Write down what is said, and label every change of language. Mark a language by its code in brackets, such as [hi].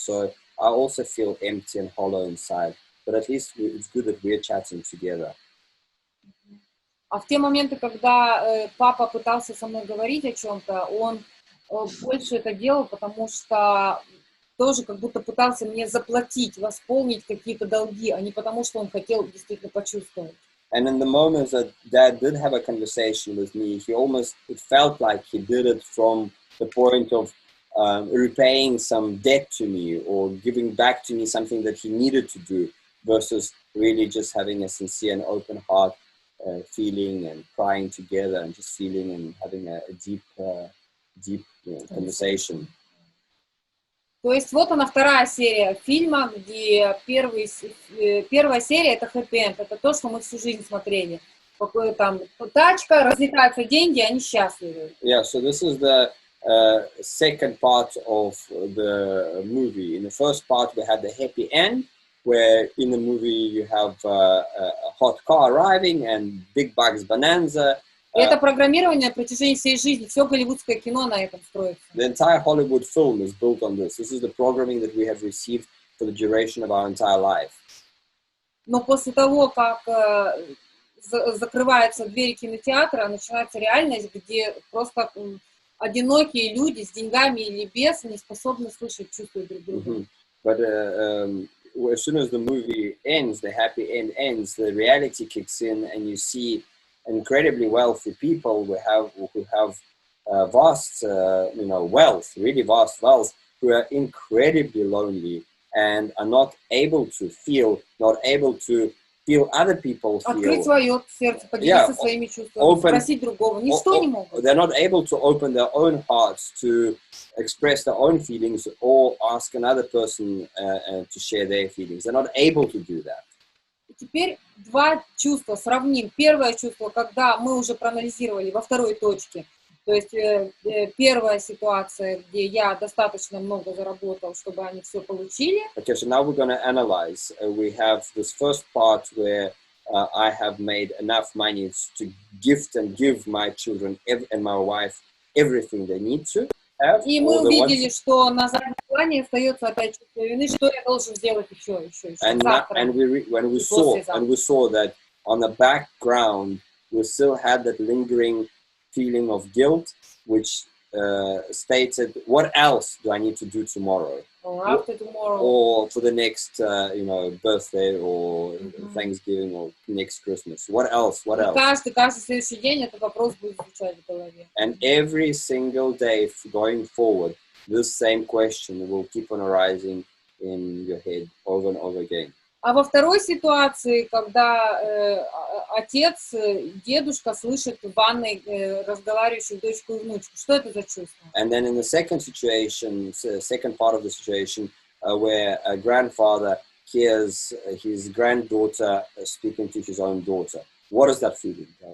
[en] So I also feel empty and hollow inside. But at least it's good that we're chatting together. [ru] А в те моменты, когда папа пытался со мной говорить о чем-то, он больше это делал, потому что тоже как будто пытался мне заплатить, восполнить какие-то долги, а не потому, что он хотел действительно почувствовать. [en] And in the moments that Dad did have a conversation with me, it felt like he did it from the point of repaying some debt to me or giving back to me something that he needed to do versus really just having a sincere and open heart feeling and crying together and just feeling and having a deep conversation. [ru] То есть вот она вторая серия фильма, где первая серия это хэппи-энд, это то, что мы всю жизнь смотрели. Какое там тачка, разлетаются деньги, они счастливы. [en] Yeah, so this is the second part of the movie. In the first part we had the happy end, where in the movie you have a hot car arriving and big bucks bonanza. [ru] Это программирование на протяжении всей жизни. Все голливудское кино на этом строится. [en] The entire Hollywood film is built on this. This is the programming that we have received for the duration of our entire life. [ru] Но после того, как закрываются двери кинотеатра, начинается реальность, где просто одинокие люди с деньгами или без не способны слышать чувства друг друга. [en] But as soon as the movie ends, the happy end ends, the reality kicks in, and you see incredibly wealthy people who have vast, wealth, really vast wealth, who are incredibly lonely and are not able to feel other people feel. [ru] Открыть свое сердце, поделиться своими чувствами, спросить другого. Ничто не могут. [en] They're not able to open their own hearts to express their own feelings or ask another person to share their feelings. They're not able to do that. [ru] Теперь два чувства сравним. Первое чувство, когда мы уже проанализировали во второй точке. То есть первая ситуация, где я достаточно много заработал, чтобы они все получили. [en] Okay, so now we're going to analyze. We have this first part where I have made enough money to gift and give my children and my wife everything they need to. [ru] И мы увидели, что на заднем плане остается опять чувство вины, что я должен сделать еще. [en] And we saw that on the background, we still had that lingering feeling of guilt, which stated, what else do I need to do tomorrow? Or after tomorrow. Or for the next, birthday or Thanksgiving or next Christmas. What else? What else? [ru] Каждый следующий день этот вопрос будет звучать в голове. [en] And every single day going forward, this same question will keep on arising in your head over and over again. [ru] А во второй ситуации, когда отец, дедушка слышит в ванной разговаривающую дочку и внучку, что это за чувство? [en] And then in the second situation, second part of the situation, where a grandfather hears his granddaughter speaking to his own daughter, what is that feeling?